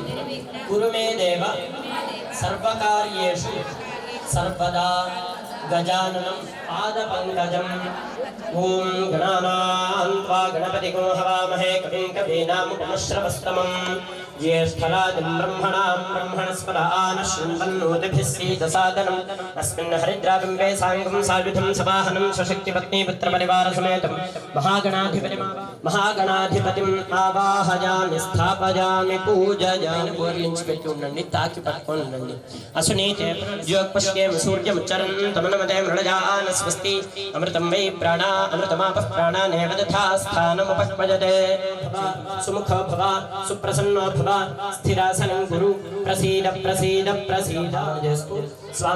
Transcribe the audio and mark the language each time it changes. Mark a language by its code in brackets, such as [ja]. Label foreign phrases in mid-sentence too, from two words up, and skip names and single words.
[sa] కురు మే దేవ సర్వకార్యేషు సర్వదా గజాననం పాదపంకజం ఓం గణానాం త్వా గణపతిగో హవామహే కవిం కవీనాముపమశ్రవస్తమం జ్యేష్ఠరాజం బ్రహ్మణస్పద ఆనశృణ్వన్నోతిభిः सीदसादनम् अस्मिन् हरिद्राबिम्बे साङ्गं सायुधं सवाहनं स्वशक्तिपत्नीपुत्रपरिवारसमेतं महागणाधिपतिम् आवाहयामि स्थापयामि पूजयामि [te] పూర్లించి పెట్టి ఉండండి తాకి పట్టుకొని ఉండండి [sa] అసునీతే యోగపశ్యేమ సూర్యముచ్చరం తమనమతే మృళయాన స్వస్తి అమృతం వై ప్రాణా అమృతమాపః ప్రాణానేవ తథా స్థానముపక్వయతే సుముఖో భవ సుప్రసన్నో భవ స్థిరాసనం గురు ప్రసీద ప్రసీద ప్రసీద [te] చేస్తూ స్వామి